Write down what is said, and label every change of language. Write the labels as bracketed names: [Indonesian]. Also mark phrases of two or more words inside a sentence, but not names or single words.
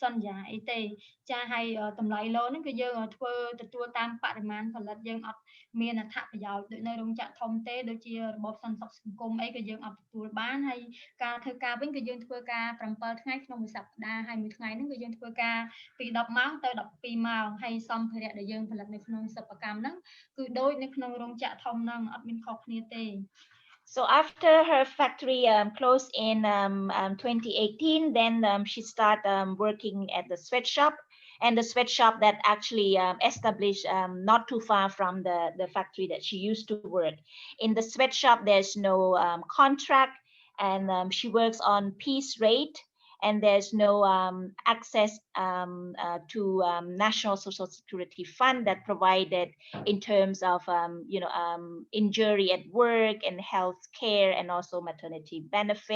[Khmer] ន្យាអីទេចាហើយតម្លៃឡូហ្នឹងគឺយើងធ្វើទទួលតាមបរិមាណផលិតយើងអត់មានអត្ថប្រយោជន៍ដូចនៅរោងចក្រធំទេដូចជារបបសន្តិសុខសង្គមអីក៏យើងអត់ទទួលបានហើយការធ្វើការវិញគឺយើងធ្វើការ7ថ្ងៃក្នុងមួយសប្តាហ៍ហើយមួយថ្ងៃហ្នឹងគឺយើងធ្វើការពី10ម៉ោងទៅ12ម៉ោងហើយសម្ភារៈដែលយើងផលិតនៅក្នុងសិប្បកម្មហ្នឹងគឺដូចនៅក្នុងរោងចក្រធំហ្នឹងអត់មានខុសគ្នាទេ [English] So after her factory closed in 2018, then she started working at the sweatshop, and the sweatshop that actually established not too far from the factory that she used to work. In the sweatshop, there's no contract, and she works on piece rate, and there's no access to National Social Security Fund that provided in terms of injury at work and health care and also maternity benefit.